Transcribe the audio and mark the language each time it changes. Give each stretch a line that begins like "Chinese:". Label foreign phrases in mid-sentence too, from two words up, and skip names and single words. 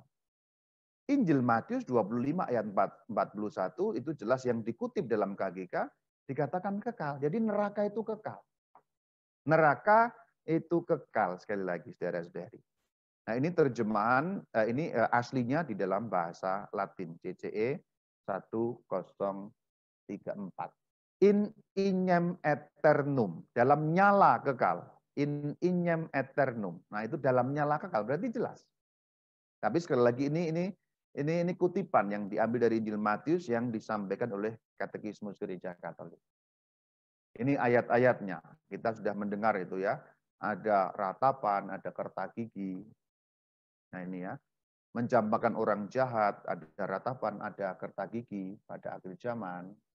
Indonesian: Injil Matius 25 ayat 41 itu jelas yang dikutip dalam KGK, dikatakan kekal. Jadi neraka itu kekal. Neraka itu kekal, sekali lagi saudara-saudari. Nah ini terjemahan, ini aslinya di dalam bahasa Latin, CCE 1034.
Latin: In ignem eternum,
Indonesian: dalam nyala kekal.
Latin: In ignem eternum.
Indonesian: Nah itu dalam nyala kekal, berarti jelas. Tapi sekali lagi ini kutipan yang diambil dari Injil Matius yang disampaikan oleh Katekismus Gereja Katolik. Ini ayat-ayatnya, kita sudah mendengar itu ya. Ada ratapan, ada kerta gigi. Nah ini ya, mencampakkan orang jahat, ada ratapan, ada kerta gigi pada akhir zaman.